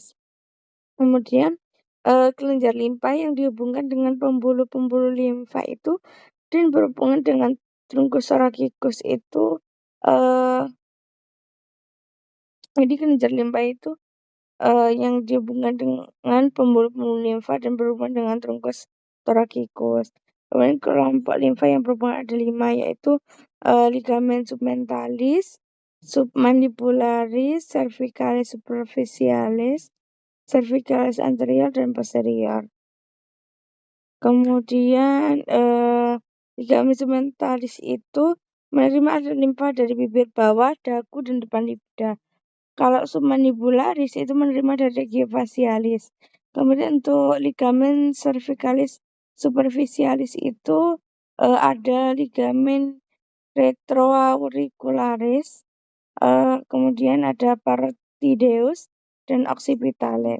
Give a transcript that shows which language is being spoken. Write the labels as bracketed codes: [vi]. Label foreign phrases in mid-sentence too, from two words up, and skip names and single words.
[id] Kemudian kelenjar limpa yang dihubungkan dengan pembuluh-pembuluh limfa itu dan berhubungan dengan [la] truncus thoracic [id] itu jadi kelenjar limpa itu yang dihubungkan dengan pembuluh-pembuluh limfa dan berhubungan dengan [la] truncus thoracic. [id] Kemudian kelompok limfa yang berhubungan ada 5, yaitu [la] ligamen submentalis, submandibularis, cervicalis superficialis, cervicalis anterior, [id] dan posterior. Kemudian [la] ligamen submentalis [id] itu menerima aliran limfa dari bibir bawah, dagu, dan depan lidah. Kalau submandibularis itu menerima dari [la] regio facialis. [id] Kemudian untuk [la] ligamen cervicalis superficialis [id] itu ada [la] ligamen retroauricularis, [id] kemudian ada parotideus dan occipitalis.